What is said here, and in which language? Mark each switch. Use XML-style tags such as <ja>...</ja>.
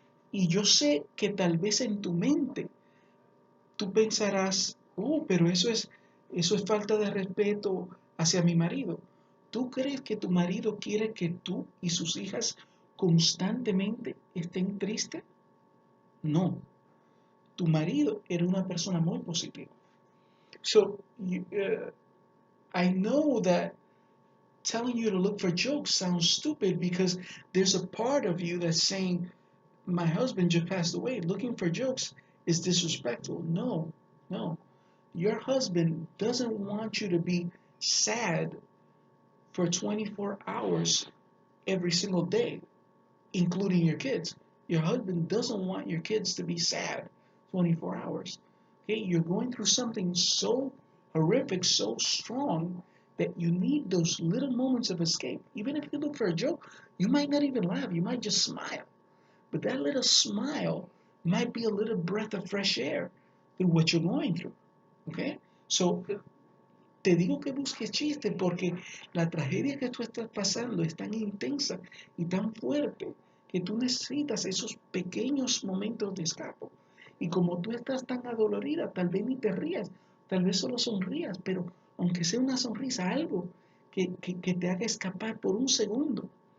<es>Y yo sé que tal vez en tu mente tú pensarás, pero eso es falta de respeto hacia mi marido. ¿Tú crees que tu marido quiere que tú y sus hijas constantemente estén tristes? No. Tu marido era una persona muy positiva.</es> <en>So, I know that telling you to look for jokes sounds stupid because there's a part of you that's saying, my husband just passed away. Looking for jokes is disrespectful. No, no. Your husband doesn't want you to be sad for 24 hours every single day, including your kids. Your husband doesn't want your kids to be sad 24 hours. Okay, you're going through something so horrific, so strong that you need those little moments of escape. Even if you look for a joke, you might not even laugh, you might just smile. But that little smile might be a little breath of fresh air through what you're going through. Okay?</en> <es>So, te digo que busques chistes porque la tragedia que tú estás pasando es tan intensa y tan fuerte que tú necesitas esos pequeños momentos de escape. Y como tú estás tan adolorida, tal vez ni te rías, tal vez solo sonrías, pero aunque sea una sonrisa, algo que te haga escapar por un segundo.</es>